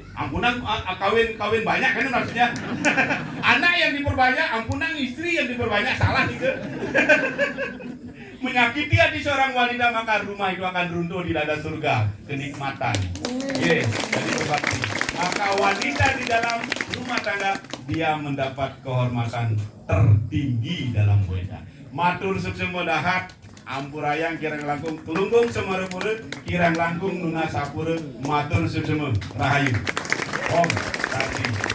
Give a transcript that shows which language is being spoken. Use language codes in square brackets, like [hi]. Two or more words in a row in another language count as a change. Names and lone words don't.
[id] Ampunan kawin banyak kan maksudnya. Anak yang diperbanyak, ampunan istri yang diperbanyak, salah gitu. Menyakiti hati seorang wanita maka rumah itu akan runtuh di dada surga, kenikmatan. Jadi berbakti. Maka wanita di dalam rumah tangga dia mendapat kehormatan tertinggi dalam weda. [ban] Matur suksema dahat, ampurayang kirang langkung kelungkung semarepure, kirang langkung nuna sapure, matur suksema rahayu. Om Sati.